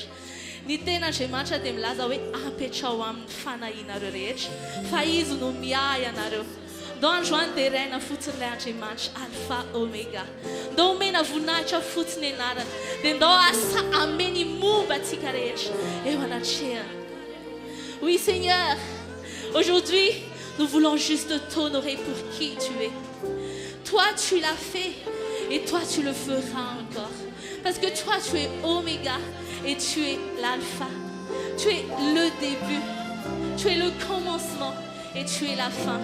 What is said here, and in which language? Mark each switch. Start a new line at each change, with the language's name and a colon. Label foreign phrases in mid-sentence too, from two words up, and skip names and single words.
Malagasy: Ny ten'Andriamanitra dia milaza hoe ampetrao amin'ny fanahinareo rehetra, fa izy no miahy anareo. Ndao androany dia raina fotsiny ilay Andriamanitra alfa omega. Ndao omena voninahitra fotsiny ianarana, dia ndao asa ameny momba antsika rehetra eo anatrehana.
French: Oui Seigneur, aujourd'hui nous voulons juste t'honorer pour qui tu es. Toi tu l'as fait et toi tu le feras encore. Parce que toi tu es oméga et tu es l'alpha. Tu es le début, tu es le commencement et tu es la fin.